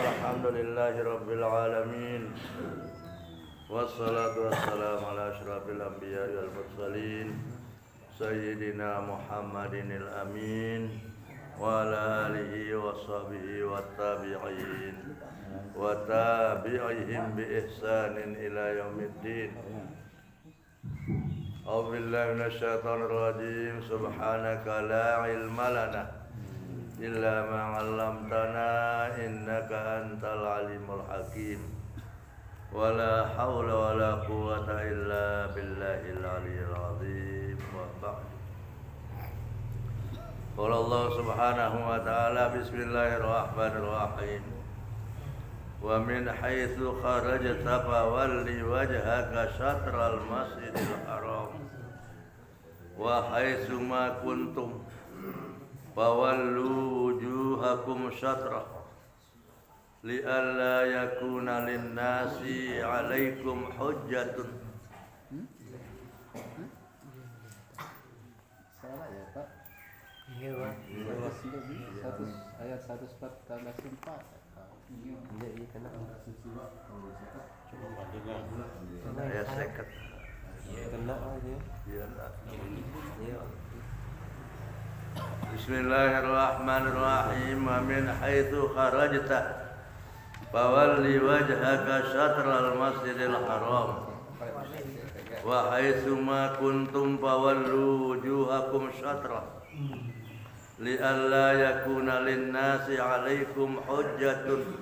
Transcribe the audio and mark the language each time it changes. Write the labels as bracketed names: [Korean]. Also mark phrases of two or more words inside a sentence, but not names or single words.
[Arabic] الحمد لله رب العالمين والصلاة والسلام على أشرف الأنبياء والمرسلين سيدنا محمد الأمين وعلى آله وصحبه والتابعين وتابعيهم بإحسان إلى يوم الدين. أعوذ بالله من الشيطان الرجيم. سبحانك لا علم لنا إلا ما علمتنا إنك أنت العليم الحكيم. ولا حول ولا قوة إلا بالله العلي العظيم. وبعد. قال الله سبحانه وتعالى بسم الله الرحمن الرحيم. ومن حيث خرجت فول وجهك شطر المسجد الحرام وحيث ما كنتم فولوا وجوهكم شطره لئلا يكون للناس عليكم حجة. [Indonesian] Salah ya Pak? Iya Pak. Ayat 114 Iya, kena. [Javanese] Ya seket. [Indonesian] Kena aja. Iya. [Arabic] بسم الله الرحمن الرحيم. ومن حيث خرجت فول وجهك شطر المسجد الحرام وحيث ما كنتم فولوا وجوهكم شطره لئلا يكون للناس عليكم حجة